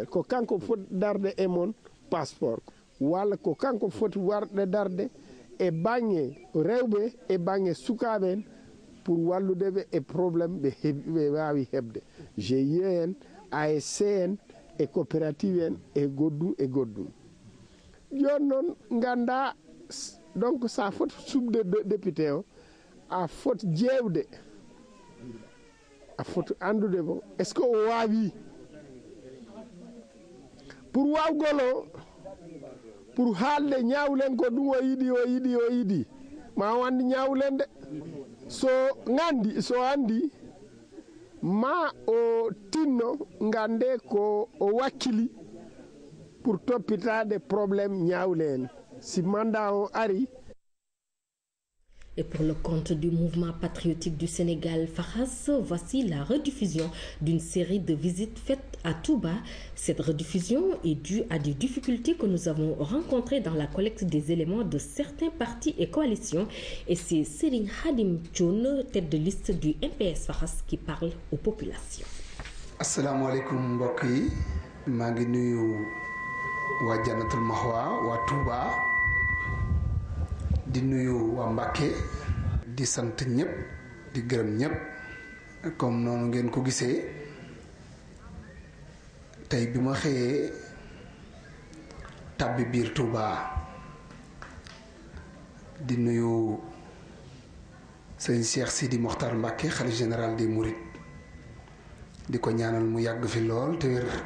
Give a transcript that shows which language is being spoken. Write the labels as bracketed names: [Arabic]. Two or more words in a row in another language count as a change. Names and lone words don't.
[Fula] ko kanko foti darde e [French] mon passeport [Fula] walla ko kanko foti warde darde e bange rewɓe e bange sukaɓe en pour walludeɓe e probléme ɓe wawi hebde GIE en ASC en e coopérative en e goɗɗum joni noon ganda donc sa foti subde député o a foti jewde a foti andude mo [French] est ce que [Fula] o wawi pour wawgol o pour haalde ñawlen ko ɗum o yiɗi ma wandi ñawlen de so andi ma o tinno gande ko o wakkili pour toppitade probléme ñawle en si mandat o ari. [French] Et pour le compte du mouvement patriotique du Sénégal, Faras, voici la rediffusion d'une série de visites faites à Touba. Cette rediffusion est due à des difficultés que nous avons rencontrées dans la collecte des éléments de certains partis et coalitions. Et c'est Serigne Khadim Thioune, tête de liste du MPS Faras, qui parle aux populations. [Wolof] Assalamu alaikum mbokk yi maa ngi nuyu waa Jannatul Mahwa waa Touba di nuyu waa Mbàkke di sant ñëpp di gërëm ñëpp comme noonu ngeen ko gisee tey bi ma xëyee tàbbi biir Touba di nuyu sëñ Cheikh Sidi Mokhtar Mbàkke xalifa [French] général des Mourides [Wolof] di ko ñaanal mu yàgg fi lool te wér